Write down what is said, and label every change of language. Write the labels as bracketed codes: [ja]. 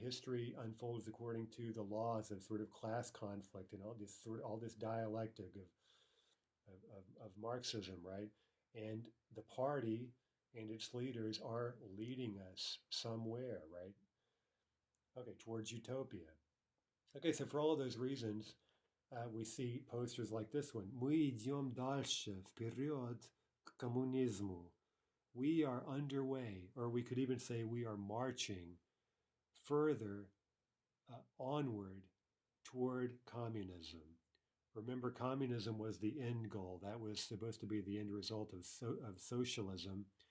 [en] History unfolds according to the laws of sort of class conflict and all this dialectic of Marxism, right? And the party and its leaders are leading us somewhere, right? Okay, towards utopia. Okay, so for all of those reasons, we see posters like this one. [ru] Мы идем дальше, вперед к коммунизму. [en] We are underway, or we could even say we are marching further onward toward communism. Remember, communism was the end goal. That was supposed to be the end result of socialism.